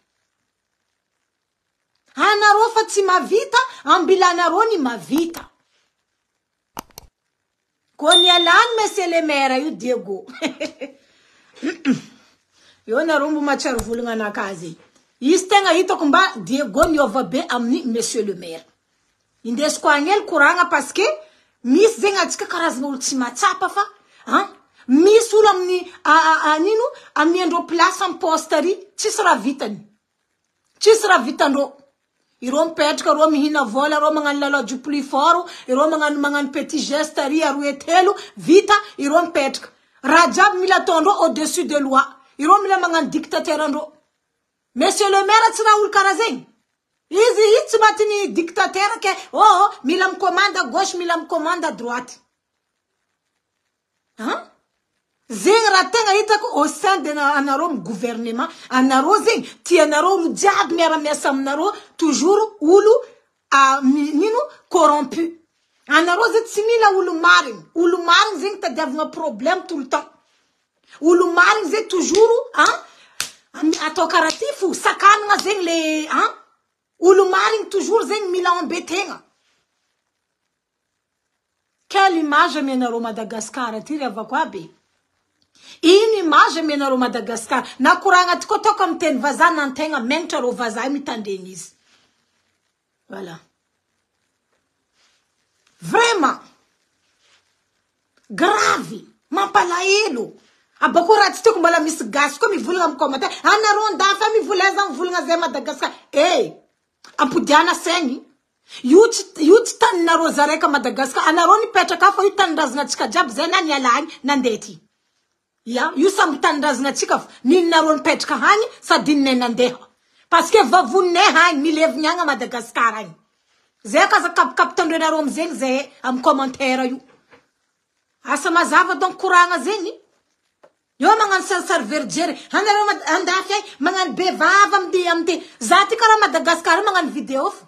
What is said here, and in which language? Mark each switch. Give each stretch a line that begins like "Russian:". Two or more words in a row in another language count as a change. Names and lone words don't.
Malagasy: Anareo fa tsy mavita, ambilanareo ny mavita. Koa nialany
French: monsieur le maire
Malagasy: io Diego. Io nareo mbo matsaro volagna anakazy. Izy tegna hitako mba Diego niova be amin'ny
French: monsieur le maire.
Malagasy: Indesiko agny hely koragna
French: parce que
Malagasy: misy zegny atsika karazana olo tsy matsapa fa misy olo amin'ny amin'ny andro place amin'ny poste ary tsisy raha vitany. Tsisy raha vitandro. Iro mipetraka ro mihina vola ro magnano lala
French: du plus fort,
Malagasy: iro magnano
French: petit geste
Malagasy: ary aroe telo vita iro mipetraka. Raha jiaby mila ataondro
French: au-dessus de loi.
Malagasy: Iro mila magnano dictateur andro.
French: Monsieur le maire
Malagasy: tsy raha olo karaha zegny. Izy tsy matiny dictateur ke mila
French: commande à gauche
Malagasy: mila
French: commande à droite.
Malagasy: Zegny raha tegna hitako
French: au sein de
Malagasy: anareo gouvernement anareo zegny tianareo olo jiaby miara-miasa aminareo toujours olo nino corrompu. Anareo zegny tsy mila olo marigny. Olo marigny zegny tadiavagna
French: problème tout le temps.
Malagasy: Olo marigny zay toujours atao karaha ty fo sakanagna zegny le olo marigny toujours zegny mila ambetegna.
French: Quelle image
Malagasy: amenareo Madagascar ty ry avako aby. Iny image amenareo Madagascar. Na koragna ty koa ataoko amin'ny teny vazaha nantegna menatra rô vazaha mitandregny izy.
French: Voilà. Vraiment. Grave.
Malagasy: Mampalahelo. Abako raha tsy tiako mbala misy gasy koa mivolagna amin'ny commentaire. Anareo andafa mivoleza mivolagna zay Madagascar. Ampodiana saigny. Io tsy taninareo zareka Madagascar. Anareo nipetraka fa io tanin-drazana antsika jiaby zay na nialagny nandeha ty. Ya, io samby tanin-drazana antsika fa ninareo nipetraka hagny sady ninay nandeha.
French: Parce que
Malagasy: vavoninay hagny milevigny agny Madagascar agny. Zay kaza kapitandrenareo amizegny zay amin'ny commentaire io. Asa mazava donc koragna zegny. Yo magnano sarsary verdiere. Anareo andafy ay magnano bevava amty. Za ty karaha Madagascar magnano vidéo fa.